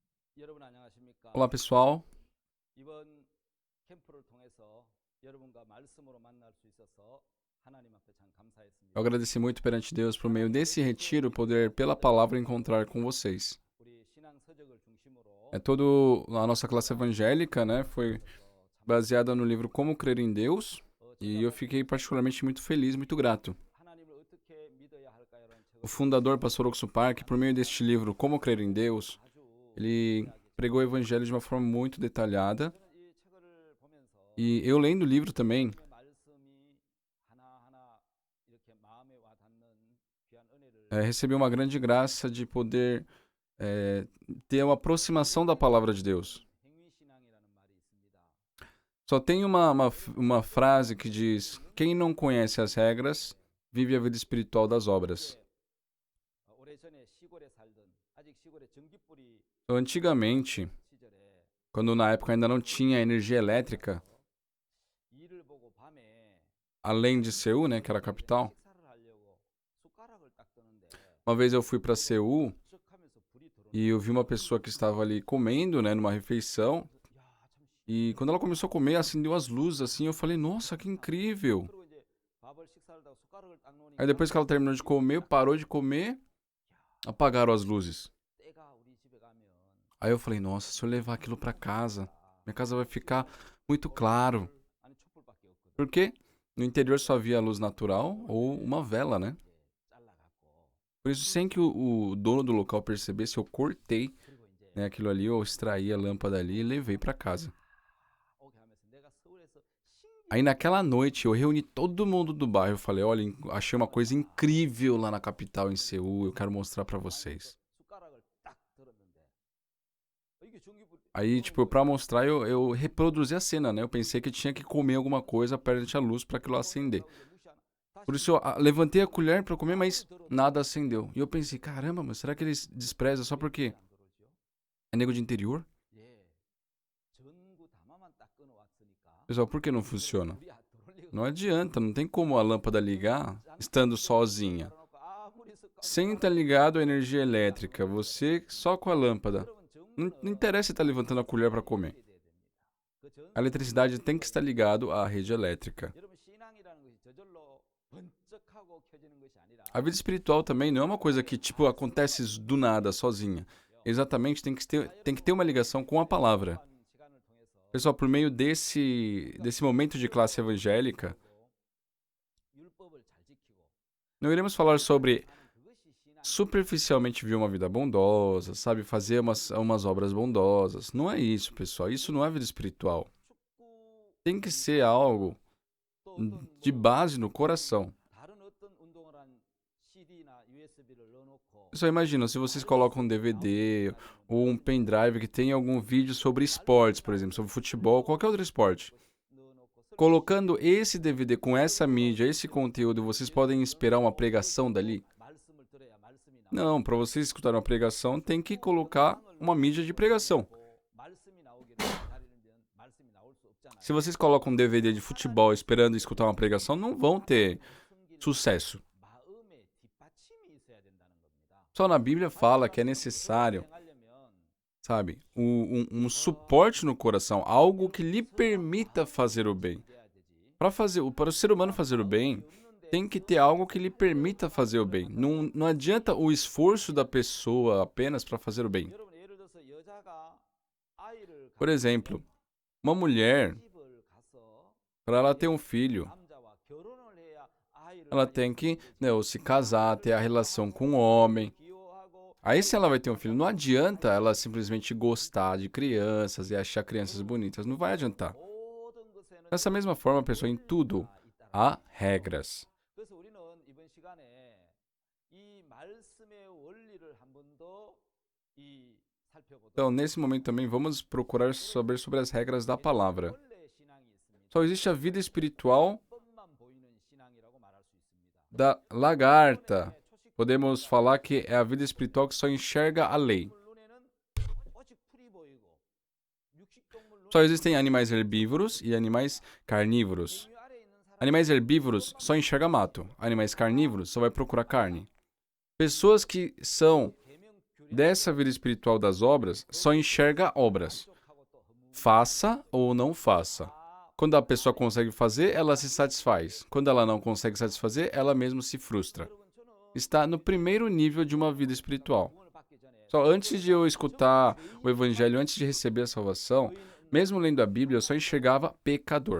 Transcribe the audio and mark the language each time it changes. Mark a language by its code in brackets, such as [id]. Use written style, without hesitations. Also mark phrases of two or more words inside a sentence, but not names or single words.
[ko] 여러분 안녕하십니까? [pt] Olá, pessoal. [ko] 이번 캠프를 통해서 여러분과 말씀으로 만날 수 있어서 하나님 앞에 참 [pt] Eu [ko] 감사했습니다. [pt] agradeci muito perante Deus por meio desse retiro poder, pela palavra, encontrar com vocês. [ko] 우리 신앙 서적을 중심으로 [pt] Toda a nossa classe evangélica, né, foi [ko] 있어서 참 [pt] baseada no livro Como Crer em Deus, e [ko] 제가 [pt] eu fiquei particularmente muito feliz, muito grato. [ko] 하나님을 어떻게 믿어야 할까요라는 [pt] O [ko] 책을 [pt] fundador, pastor Oxo Park, por meio deste livro Como Crer em Deus, [ko] 아주 [pt] ele [ko] 자세하게 [pt] pregou o evangelho de uma forma muito detalhada. [ko] 저는 이 책을 보면서 [pt] E eu lendo o livro também, [ko] 하나님의 말씀이 하나하나 이렇게 마음에 와 닿는 귀한 은혜를 [pt] recebi uma grande graça de poder ter uma aproximação da palavra de Deus. [ko] 행위신앙이라는 말이 있습니다. [pt] Só tem uma frase que diz: quem não conhece as regras, vive a vida espiritual das obras. [ko] 오래전에 시골에 살던 아직 시골에 전기불이 [pt] Então, antigamente, [ko] 시절에 [pt] quando na época ainda não tinha energia elétrica, [ko] 일을 보고 밤에 [pt] além de Seul, né, que era a capital, [ko] 식사를 하려고 숟가락을 딱 뜨는데 [pt] uma vez eu fui para Seul [ko] 쩍하면서 불이 들어오는 [pt] e eu vi uma pessoa que estava ali comendo, né, numa refeição, [ko] 야참 [pt] e quando ela começou a comer, acendeu as luzes assim, eu falei: nossa, que incrível! [ko] 그리고 이제 밥을 식사를 하고 숟가락을 딱 놓으니까 [pt] Aí depois que ela terminou de comer, parou de comer, apagaram as luzes. [ko] 때가 우리 집에 가면 [pt] Aí eu falei: nossa, se eu levar aquilo para casa, minha casa vai ficar muito claro. [ko] 아니 촛불밖에 없거든. [pt] Porque no interior só havia luz natural ou uma vela, né? [ko] 이제 잘라갖고 [pt] Por isso, sem que o dono do local percebesse, eu cortei, [ko] 그리고 이제 [pt] né, aquilo ali, eu extraí a lâmpada ali e levei para casa. [ko] 오게 하면서 내가 서울에서 [pt] Aí naquela noite eu reuni todo mundo do bairro. Eu falei: olha, achei uma coisa incrível lá na capital, em Seul. Eu quero mostrar para vocês. [ko] 숟가락을 딱 들었는데 이게 전기불 [pt] Aí, tipo, pra mostrar, eu reproduzi a cena, né? Eu pensei que tinha que comer alguma coisa perto da luz para aquilo acender. Por isso, eu levantei a colher para comer, mas nada acendeu. E eu pensei: caramba, mas será que eles desprezam só porque é nego de interior? [ko] 예, 전구 담아만 딱 끊어왔으니까 [pt] Pessoal, por que não funciona? [ko] 불이 들어올 리가 [pt] Não adianta, não tem como a lâmpada ligar estando sozinha. [ko] 아무리 숟가락 [pt] Sem estar ligado à energia elétrica, você só com a lâmpada. Não interessa se tá levantando a colher para comer. A eletricidade tem que estar ligado à rede elétrica. [ko] 여러분 신앙이라는 것이 저절로 번쩍하고 켜지는 것이 아니라 [pt] A vida espiritual também não é uma coisa que, tipo, acontece do nada, sozinha. Exatamente, tem que ter uma ligação com a palavra. [ko] 시간을 통해서 [pt] Pessoal, por meio desse momento de classe evangélica, [ko] 율법을 잘 지키고 [pt] não iremos falar sobre [ko] 하는 그것이 신앙 [pt] superficialmente viver uma vida bondosa, sabe, fazer umas obras bondosas. Não é isso, pessoal. Isso não é vida espiritual. [ko] 축구 [pt] Tem que ser algo [ko] 또 어떤 [pt] de base no coração. [ko] 다른 어떤 운동을 한 CD나 USB를 넣어놓고 [pt] Só imagina, se vocês colocam um DVD ou um pendrive que tem algum vídeo sobre esportes, por exemplo, sobre futebol, qualquer outro esporte. [ko] 넣어놓고 [pt] Colocando esse DVD com essa mídia, esse conteúdo, vocês podem esperar uma pregação dali? [ko] 말씀을 들어야 말씀이 나오고 [pt] Não, para vocês escutarem uma pregação, tem que colocar uma mídia de pregação. [ko] 말씀이 나오기를 기다리면 말씀이 나올 수 없잖아요. [pt] Se vocês colocam um DVD de futebol esperando escutar uma pregação, não vão ter sucesso. [ko] 마음에 뒷받침이 있어야 된다는 겁니다. [pt] Só na Bíblia fala que é necessário, [ko] 행하려면 [pt] sabe, um suporte no coração, algo que lhe permita fazer o bem. [ko] 돼야 되지. [pt] Para o ser humano fazer o bem, tem que ter algo que lhe permita fazer o bem. Não adianta o esforço da pessoa apenas para fazer o bem. [ko] 여러분 예를 들어서 여자가 아이를 [pt] Por exemplo, uma mulher, [ko] 집을 가서 [pt] para ela ter um filho, [ko] 남자와 결혼을 해야 아이를 [pt] ela tem que, né, ou se casar, ter a relação com o homem. [ko] 기호하고 [pt] Aí se ela vai ter um filho, não adianta ela simplesmente gostar de crianças e achar crianças bonitas. Não vai adiantar. [ko] 모든 것에는 [pt] Dessa mesma forma, pessoal, em tudo há regras. [ko] 그래서 우리는 이번 시간에 이 말씀의 원리를 한 번 더 살펴보도록 [pt] Então, nesse momento também, vamos procurar saber sobre as regras da palavra. [ko] 원래 신앙이 있습니다. [pt] Só existe a vida espiritual [ko] 법만 보이는 신앙이라고 말할 수 있습니다. [pt] da lagarta. Podemos falar que é a vida espiritual que só enxerga a lei. [ko] 눈에는 오직 풀이 보이고 육식동물 [pt] Só existem animais herbívoros e animais carnívoros. [ko] 눈 아래에 있는 사람 [pt] Animais herbívoros só enxerga mato. Animais carnívoros só vai procurar carne. Pessoas que são [ko] 계명 규례 [pt] dessa vida espiritual das obras só enxerga obras. Faça ou não faça. Quando a pessoa consegue fazer, ela se satisfaz. Quando ela não consegue satisfazer, ela mesma se frustra. Está no primeiro nível de uma vida espiritual. Só antes de eu escutar o evangelho, antes de receber a salvação, mesmo lendo a Bíblia, eu só enxergava pecador.